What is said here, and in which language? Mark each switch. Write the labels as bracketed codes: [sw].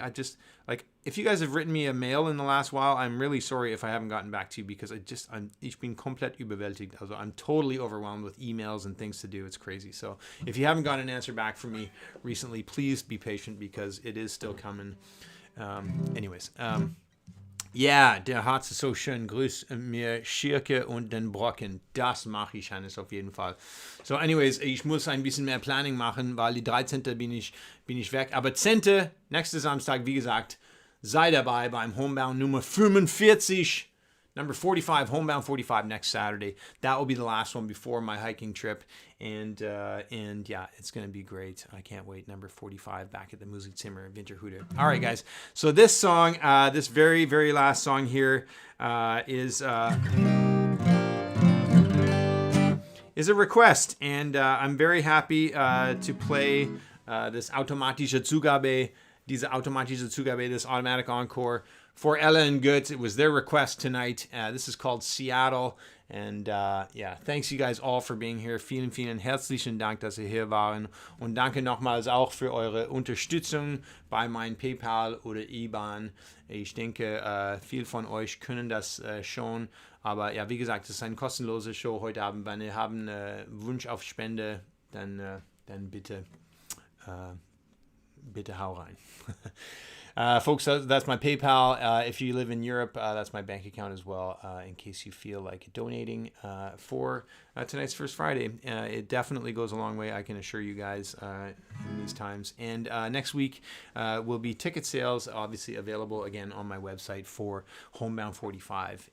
[en] I just, like, if you guys have written me a mail in the last while, I'm really sorry if I haven't gotten back to you because [de] ich bin komplett überwältigt. [en] Also I'm totally overwhelmed with emails and things to do. It's crazy. So if you haven't gotten an answer back from me recently, please be patient because it is still coming. [de] Ja, der Harz ist so schön. Grüß mir Schirke und den Brocken. Das mache ich, Hannes, auf jeden Fall. So, anyways, ich muss ein bisschen mehr Planning machen, weil die 13. bin ich weg. Aber 10. nächste Samstag, wie gesagt, sei dabei beim Homebound Nummer 45. [en] Number 45, Homebound 45 next Saturday. That will be the last one before my hiking trip. And yeah, it's going to be great. I can't wait. Number 45 back at the Musik Winterhude. All right, guys. So this song, this very, very last song here is a request. And I'm very happy to play this [de] automatische Zugabe, [en] this automatic encore for Ella and Götz. It was their request tonight. This is called Seattle. And yeah, thanks you guys all for being here. [de] Vielen herzlichen Dank, dass ihr hier waren. Und danke nochmals auch für eure Unterstützung bei meinem PayPal oder IBAN. Ich denke, viel von euch können das schon. Aber ja, wie gesagt, es ist eine kostenlose Show heute Abend. Wenn ihr haben Wunsch auf Spende, dann bitte hau rein. [en] Folks, that's my PayPal. If you live in Europe, that's my bank account as well, in case you feel like donating for tonight's First Friday. It definitely goes a long way, I can assure you guys, in these times. And next week will be ticket sales, obviously available again on my website for Homebound 45.